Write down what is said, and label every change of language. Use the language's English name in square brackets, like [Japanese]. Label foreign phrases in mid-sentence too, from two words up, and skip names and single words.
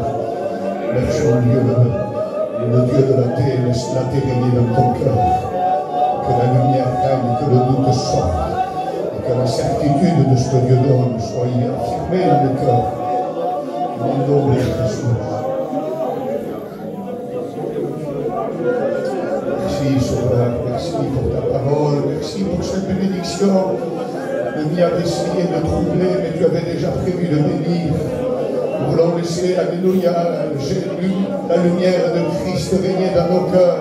[French] Merci au Dieu, le Dieu de la terre, laisse la terre régner dans ton cœur. Que la lumière règne, que le doute sorte. Et que la certitude de ce que Dieu donne soit affirmée dans le cœur. [Italian] Nel nome di Gesù. [French] Merci, Sauveur, merci pour ta parole, merci pour cette bénédiction. L'ennemi avait essayé de troubler, mais tu avais déjà prévu de bénir. Nous voulons laisser, alléluia, la lumière de Christ régner dans nos cœurs.